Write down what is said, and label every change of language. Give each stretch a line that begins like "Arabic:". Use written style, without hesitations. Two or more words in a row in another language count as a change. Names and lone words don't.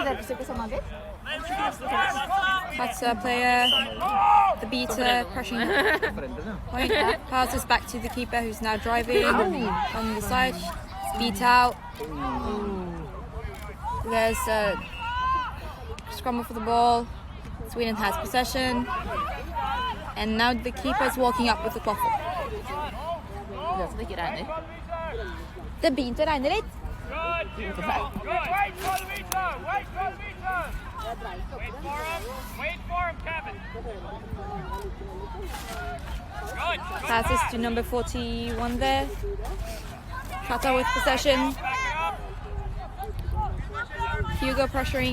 English: That's a player, the beater, pressing point, passes back to the keeper who's now driving on the side. It's beat out. There's a scramble for the ball. Sweden has possession. And now the keeper is walking up with the quaffle.
Norwegian: Det begynte å regne litt.
English: Wait for him, Kevin. Passes to number 41 there. Katta with possession. Hugo pressuring.